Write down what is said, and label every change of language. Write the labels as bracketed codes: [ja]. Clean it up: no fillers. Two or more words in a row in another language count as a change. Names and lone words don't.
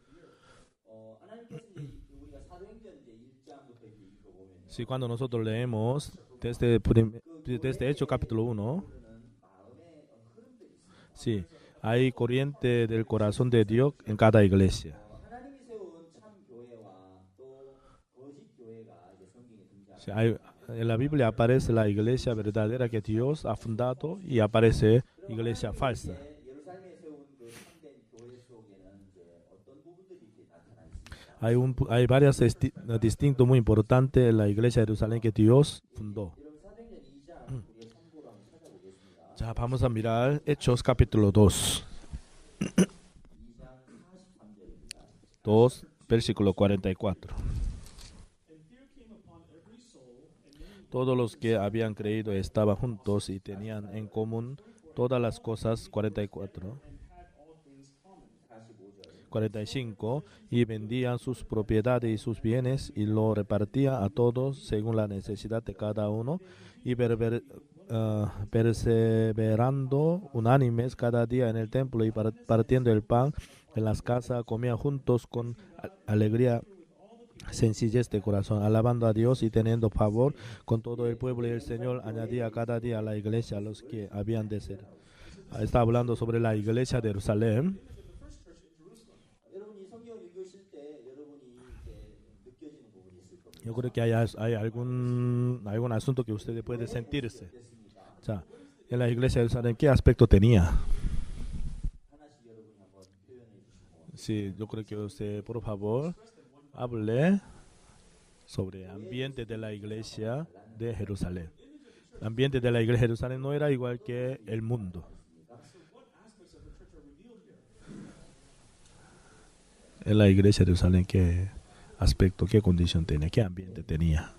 [ko] 하나님께서 이제 우리가 사도행전 이제 1장부터 이제 읽어보면 [es] Sí, cuando nosotros leemos desde Hechos capítulo 1, [ko] 마음에 흐름들이 있습니다. [es] sí, hay corriente del corazón de Dios en cada iglesia. [ko] 하나님이 세운 참 교회와 또 거짓 교회가 이제 성경에 등장합니다. [es] Sí, en la Biblia aparece la iglesia verdadera que Dios ha fundado y aparece iglesia falsa. [ko] 예루살렘에 세운 그 참된 교회 속에는 이제 어떤 부분들이 이렇게 나타나 있습니다. [es] Hay varios distintos muy importantes en la iglesia de Jerusalén que Dios fundó. [ko] 여러분 사도행전 2장 우리가 참고로 한번 찾아보겠습니다. [es] Ya, vamos a mirar Hechos capítulo 2. [ko] 2장 43절입니다. [es] 2, versículo 44. [en] And fear came upon every soul, and many [es] Todos los que habían creído estaban juntos y tenían en común todas las cosas. 44. [en] had all things common. [ko] 45절. [es] 45. Y vendían sus propiedades y sus bienes y lo repartían a todos según la necesidad de cada uno y perseverando unánimes cada día en el templo y partiendo el pan en las casas comían juntos con alegría, sencillez de corazón, alabando a Dios y teniendo favor con todo el pueblo, y el Señor añadía cada día a la iglesia a los que habían de ser. Está hablando sobre la iglesia de Jerusalén. [ko] 여러분 이 성경 읽으실 때 여러분이 이렇게 느껴지는 부분이 있을 겁니다. [es] Yo creo que hay algún asunto que ustedes pueden sentirse. O sea, en la iglesia de Jerusalén, ¿qué aspecto tenía? [ko] 하나씩 여러분이 한번 표현해 주시고 [es] Sí, yo creo que usted, por favor, hable sobre el ambiente de la iglesia de Jerusalén. El ambiente de la iglesia de Jerusalén no era igual que el mundo. En la iglesia de Jerusalén, ¿qué aspecto, qué condición tenía, qué ambiente tenía?